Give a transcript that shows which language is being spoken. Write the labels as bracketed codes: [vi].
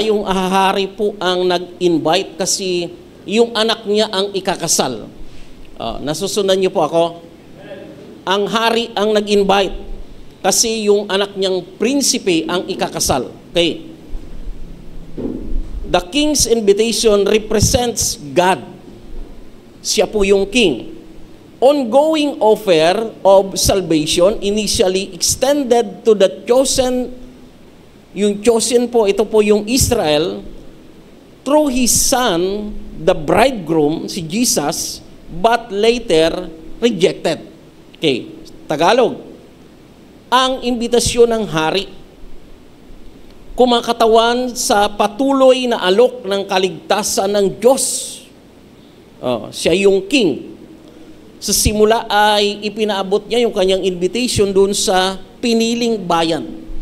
[tl] Yung hari po ang nag-invite kasi yung anak niya ang ikakasal. Nasusundan niyo po ako? Ang hari ang nag-invite kasi yung anak niyang prinsipe ang ikakasal. [en] Okay. The king's invitation represents God. [tl] Siya po yung king. [en] Ongoing offer of salvation initially extended to the chosen. [tl] Yung chosen po, ito po yung Israel, [en] through His Son, the bridegroom, si Jesus, but later rejected. [tl] Okay, Tagalog. Ang imbitasyon ng hari kumakatawan sa patuloy na alok ng kaligtasan ng Diyos. Siya yung king. Sa simula ay ipinaabot niya yung kanyang invitation doon sa piniling bayan.